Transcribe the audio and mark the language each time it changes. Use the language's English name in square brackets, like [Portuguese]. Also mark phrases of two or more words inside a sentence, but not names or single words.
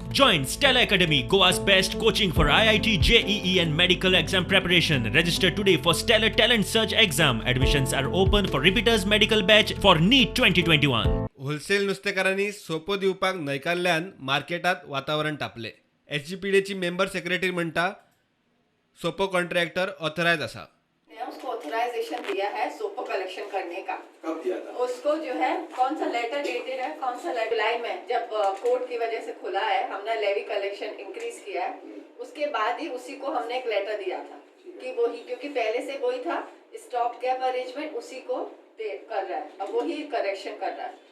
[English] Join Stella Academy, Goa's best coaching for IIT, JEE and medical exam preparation. Register today for Stellar Talent Search exam. Admissions are open for repeaters medical batch for NEET 2021. [Konkani] होलसेल नुस्तेकारांनी सोपो दिवपाक न्हयकारल्यान मार्केटात वातावरण तापले. एचजीपीडीची [English] member secretary [Konkani] म्हणटा सोपो [English] contractor authorise [Konkani] असा. [Hindi] उसको ऑथराइजेशन दिया है सोपो कलेक्शन करने का. कब दिया था? उसको जो है कौन सा लेटर डेटेड है, कौन सा लेटर जुलाई में जब कोर्ट की वजह से खुला है, हमने [English] levy collection increase [Hindi] किया है, उसके बाद ही उसी को हमने एक लेटर दिया था कि वो ही, क्योंकि पहले से वही था [English] stop gap arrangement, [Hindi] उसी को कर रहा है, अब वही करेक्शन कर रहा है.